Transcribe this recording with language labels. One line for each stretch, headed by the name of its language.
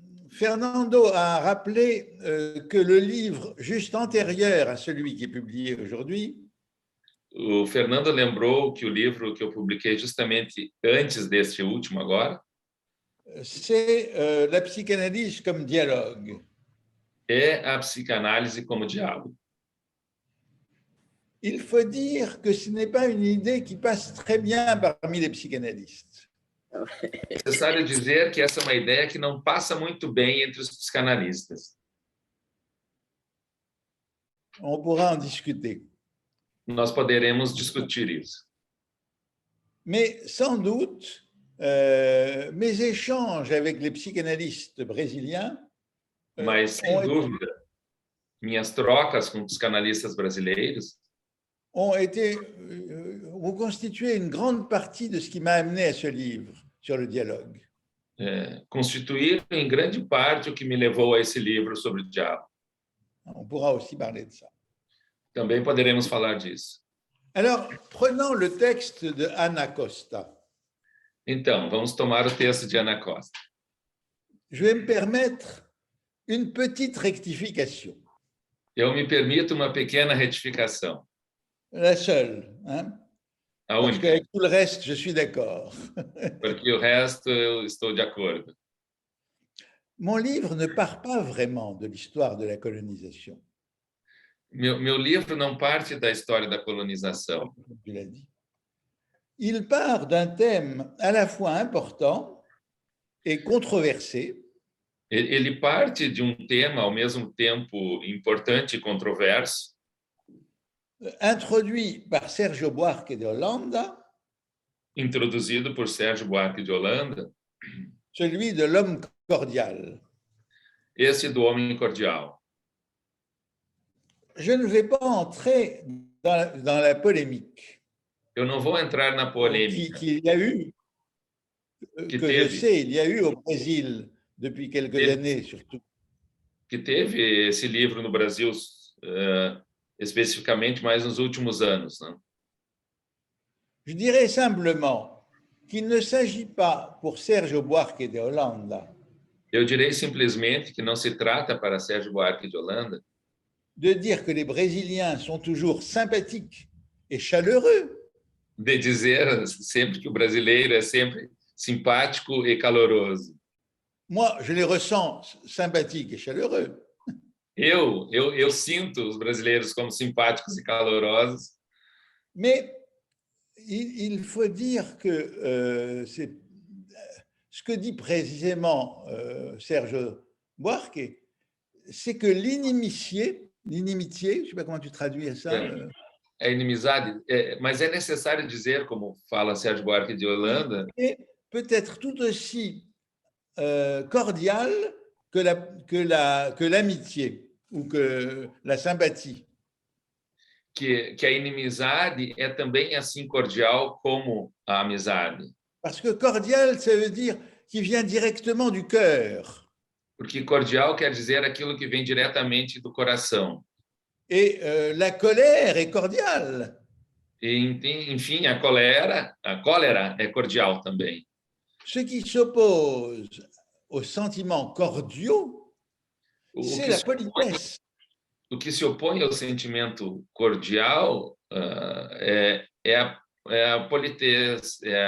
French: Fernando a rappelé que le livre juste antérieur à celui qui est publié aujourd'hui,
Portuguese: o Fernando lembrou que o livro que eu publiquei justamente antes deste último agora,
French: c'est La psychanalyse comme dialogue.
Portuguese: É a psicanálise como diálogo.
French: Il faut dire que ce n'est pas une idée qui passe très bien parmi les psychanalystes.
Portuguese: É necessário dizer que essa é uma ideia que não passa muito bem entre os psicanalistas.
French: On pourra en discuter.
Portuguese: Nós poderemos discutir isso.
French: Mais sans doute, mes échanges avec les psychanalystes brésiliens
Portuguese: Mas, sem dúvida, minhas trocas com psicanalistas brasileiros
French: ont constitué une grande partie de ce qui m'a amené à ce livre sur le dialogue.
Portuguese: Constituíram em grande parte o que me levou a esse livro sobre o diálogo.
French: On pourra aussi parler de ça.
Portuguese: Também poderemos falar disso.
French: Alors, prenons le texte de Ana Costa.
Portuguese: Então, vamos tomar o texto de Ana Costa.
French: Je vais me permettre une petite rectification.
Portuguese: Eu me permito uma pequena retificação.
French: La seule, hein?
Portuguese: A
French: Parce
Portuguese: única.
French: qu'avec tout le reste, je suis d'accord.
Portuguese: Porque o resto eu estou de acordo.
French: Mon livre ne part pas vraiment de l'histoire de la colonisation.
Portuguese: Meu livro não parte da história da colonização.
French: Tu l'as dit. Il part d'un thème à la fois important et controversé.
Portuguese: Ele parte de um tema ao mesmo tempo importante e controverso,
French: introduit par Sérgio Buarque de Holanda,
Portuguese: introduzido por Sérgio Buarque de Holanda,
French: celui de l'homme cordial.
Portuguese: Esse do homem cordial.
French: Je ne vais pas entrer dans la polémique.
Portuguese: Eu não vou entrar na polêmica
French: qu'il y a eu,
Portuguese: que teve,
French: sais, il y a eu au Brésil depuis quelques années surtout.
Portuguese: que teve esse livro no Brasil, especificamente mais nos últimos anos, né?
French: Je dirais simplement qu'il ne s'agit pas pour Sergio Buarque de Holanda
Portuguese: Eu direi simplesmente que não se trata para Sérgio Buarque de Holanda
French: de dire que les Brésiliens sont toujours sympathiques et chaleureux.
Portuguese: de dizer sempre que o brasileiro é sempre simpático e caloroso.
French: Moi, je les ressens sympathiques et chaleureux.
Portuguese: Eu sinto os brasileiros como simpáticos e calorosos,
French: Mais il faut dire que c'est ce que dit précisément Serge Buarque, c'est que l'inimitié, je ne sais pas comment tu traduis ça.
Portuguese: é inimizade, mas é necessário dizer, como fala Sérgio Buarque de Holanda,
French: est peut-être tout aussi cordiale que l'amitié ou que la sympathie.
Portuguese: que a inimizade é também assim cordial como a amizade.
French: Parce que cordial, ça veut dire qui vient directement du cœur.
Portuguese: Porque cordial quer dizer aquilo que vem diretamente do coração.
French: Et la colère est cordiale.
Portuguese: E, enfim, a cólera é cordial também.
French: Ce qui s'oppose aux sentiments cordiaux, c'est la politesse.
Portuguese: O que se opõe ao sentimento cordial é a politesse,